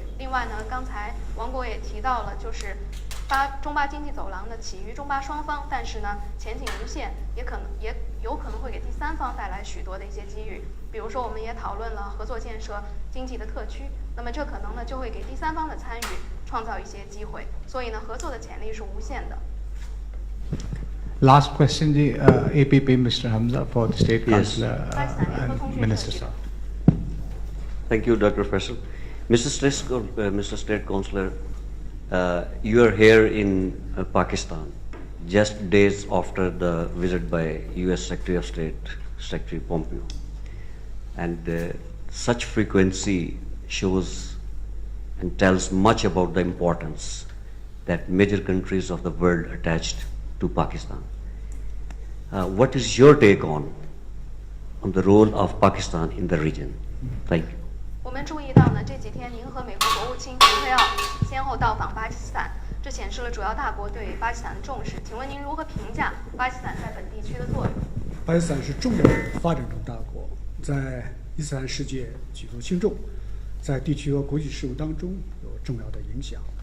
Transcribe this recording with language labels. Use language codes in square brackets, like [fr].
[zh] 另外呢，刚才王国也提到了，就是中巴经济走廊呢起于中巴双方，但是呢前景无限，也有可能会给第三方带来许多的一些机遇。比如说，我们也讨论了合作建设经济的特区，那么这可能呢就会给第三方的参与创造一些机会。所以呢，合作的潜力是无限的。 [en] Last question, the APP, Mr. Hamza, for the State Councillor and Minister Shah. Thank you, Dr. Faisal. Mr. State Councillor, you are here in Pakistan just days after the visit by U.S. Secretary of State, Secretary Pompeo. And such frequency shows and tells much about the importance that major countries of the world attached to Pakistan. What is your take on the role of Pakistan in the region? Thank you. [zh] 我们注意到呢，这几天您和美国国务卿蓬佩奥先后到访巴基斯坦，这显示了主要大国对巴基斯坦的重视。请问您如何评价巴基斯坦在本地区的作用？巴基斯坦是重要的发展中大国，在伊斯兰世界举足轻重，在地区和国际事务当中有重要的影响。